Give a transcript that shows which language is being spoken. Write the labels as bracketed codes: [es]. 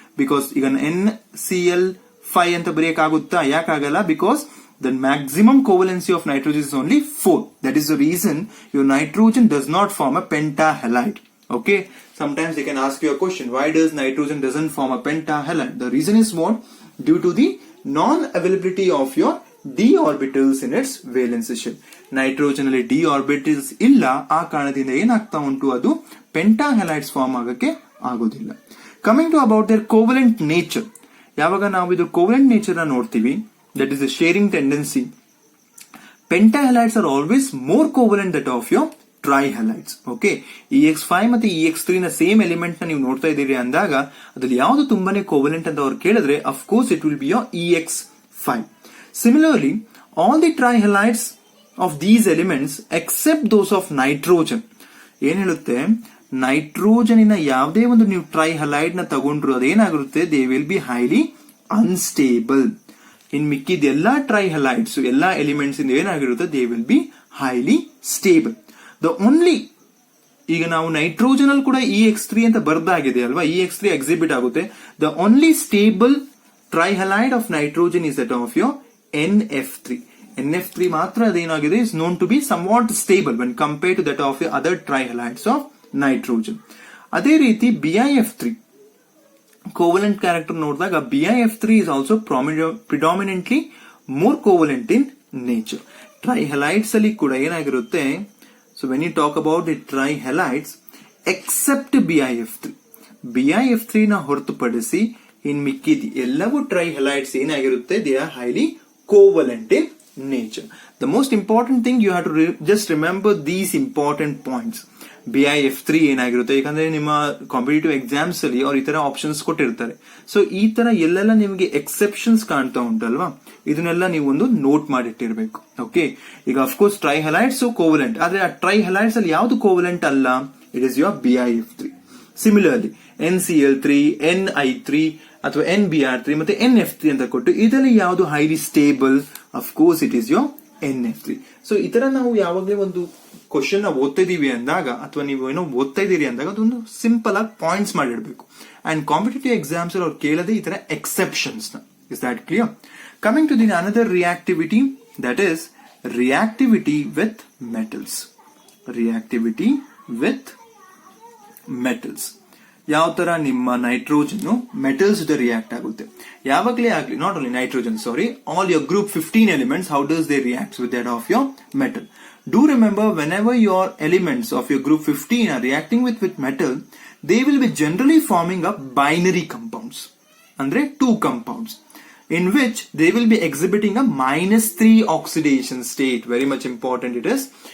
[en] Because even NCl5 [kn] anta break agutta, yakagala, [en] because the maximum covalency of nitrogen is only 4. That is the reason your nitrogen does not form a pentahalide. Okay, sometimes they can ask you a question, why does nitrogen doesn't form a pentahalide? The reason is what? Due to the non-availability of your d orbitals in its valence shell. [kn] Nitrogen ಅಲ್ಲಿ d orbitals ಇಲ್ಲ, ಆ ಕಾರಣದಿಂದ ಏನಾಗ್ತಾ ಉಂಟು, ಅದು pentahalides form ಆಗಕ್ಕೆ ಆಗೋದಿಲ್ಲ. [en] Coming to about their covalent nature, [kn] ಯಾವಾಗ ನಾವು ಇದು [en] covalent nature ನ ನೋಡ್ತೀವಿ, that is the sharing tendency, pentahalides are always more covalent than of your trihalides. [kn] Okay, EX5 ಮತ್ತೆ EX3 ನ ಸೇಮ್ ಎಲಿಮೆಂಟ್ ನ ನೀವು ನೋಡ್ತಾ ಇದ್ದೀರಿ ಅಂದಾಗ ಅದ್ರಲ್ಲಿ ಯಾವ್ದು ತುಂಬಾನೇ ಕೋವಲೆಂಟ್ ಅಂತ ಅವ್ರು ಕೇಳಿದ್ರೆ [en] Of course it will be your EX5. Similarly all the trihalides of these elements except those of nitrogen [kn] ಏನ್ ಹೇಳುತ್ತೆ, ನೈಟ್ರೋಜನಿನ ಯಾವುದೇ ಒಂದು ನೀವು ಟ್ರೈಹಲೈಡ್ ನ ತಗೊಂಡ್ರು ಅದೇನಾಗಿರುತ್ತೆ, [en] They will be highly unstable. [kn] ಇನ್ ಮಿಕ್ಕಿದ ಎಲ್ಲಾ ಟ್ರೈಹಲೈಡ್ಸ್ ಎಲ್ಲಾ ಎಲಿಮೆಂಟ್ಸ್ ಇಂದ ಏನಾಗಿರುತ್ತೆ, [en] They will be highly stable. The only [kn] ಈಗ ನಾವು ನೈಟ್ರೋಜನ್ ಅಲ್ಲಿ ಕೂಡ EX3 ಅಂತ ಬರ್ದಾಗಿದೆ ಅಲ್ವಾ, EX3 ಎಕ್ಸಿಬಿಟ್ ಆಗುತ್ತೆ. [en] The only stable trihalide of nitrogen is that of your NF3. NF3 [kn] ಮಾತ್ರ ಅದೇನಾಗಿದೆ, [en] Is known to be somewhat stable when compare to that of your other trihalides of nitrogen. [kn] ಅದೇ ರೀತಿ [en] BiF3 covalent character ನೋಡಿದಾಗ BiF3 is also predominantly more covalent in nature. [kn] ಟ್ರೈಹಲೈಡ್ಸ್ ಅಲ್ಲಿ ಕೂಡ ಏನಾಗಿರುತ್ತೆ, [en] so when you talk about the trihalides except [kn] BiF3 ನ ಹೊರತುಪಡಿಸಿ ಇನ್ ಮಿಕ್ಕಿದ ಎಲ್ಲವೂ ಟ್ರೈಹಲೈಡ್ಸ್ ಏನಾಗಿರುತ್ತೆ, [en] they are highly covalent in nature. The most important thing you have to just remember these important points. [kn] BiF3 ಏನಾಗಿರುತ್ತೆ, ಯಾಕಂದ್ರೆ ನಿಮ್ಮ ಕಾಂಪಿಟೇಟಿವ್ ಎಕ್ಸಾಮ್ಸ್ ಅಲ್ಲಿ ಅವ್ರು ಈ ತರ ಆಪ್ಷನ್ಸ್ ಕೊಟ್ಟಿರ್ತಾರೆ. ಸೊ ಈ ತರ ಎಲ್ಲೆಲ್ಲ ನಿಮಗೆ ಎಕ್ಸೆಪ್ಷನ್ಸ್ ಕಾಣ್ತಾ ಉಂಟಲ್ವಾ, ಇದನ್ನೆಲ್ಲ ನೀವು ಒಂದು ನೋಟ್ ಮಾಡಿಟ್ಟಿರ್ಬೇಕು. ಓಕೆ, ಈಗ ಅಫ್ಕೋರ್ಸ್ ಟ್ರೈಹಲೈಡ್ಸ್ ಕೋವಲೆಂಟ್, ಆದ್ರೆ ಆ ಟ್ರೈಹಲೈಡ್ಸ್ ಅಲ್ಲಿ ಯಾವ್ದು ಕೋವಲೆಂಟ್ ಅಲ್ಲ, [en] It is your BiF3. [kn] Similarly NCl3, Ni3 ಅಥವಾ NBr3 ಮತ್ತೆ NF3 ಅಂತ ಕೊಟ್ಟು ಇದರಲ್ಲಿ ಯಾವ್ದು highly stable, [en] Of course it is your NF3. [kn] So ಈ ತರ ನಾವು ಯಾವಾಗಲೇ ಒಂದು ಕ್ವಶನ್ ಓದ್ತಾ ಇದೀವಿ ಅಂದಾಗ ಅಥವಾ ನೀವು ಏನೋ ಓದ್ತಾ ಇದೀರಿ ಅಂದಾಗ ಅದೊಂದು ಸಿಂಪಲ್ ಆಗಿ ಪಾಯಿಂಟ್ಸ್ ಮಾಡಿಡ್ಬೇಕು. ಅಂಡ್ ಕಾಂಪಿಟೇಟಿವ್ ಎಕ್ಸಾಮ್ಸ್ ಅವ್ರು ಕೇಳದೆ ಈ ತರ ಎಕ್ಸೆಪ್ಷನ್ಸ್ ನ. [en] Is that clear? Coming to the another reactivity, that is reactivity with metals. Reactivity with metals [kn] ಯಾವ ತರ ನಿಮ್ಮ ನೈಟ್ರೋಜನ್ ಮೆಟಲ್ಸ್ ಜೊತೆ ರಿಯಾಕ್ಟ್ ಆಗುತ್ತೆ. ಯಾವಾಗಲೇ ಆಗ್ಲಿ, [en] Not only nitrogen, sorry, all your group 15 elements, how does they react with that of your metal. Do remember, whenever your elements of your group 15 are reacting with metal, they will be generally forming up binary compounds. [kn] Andre [en] 2 compounds, in which they will be exhibiting a -3 oxidation state. Very much important it is.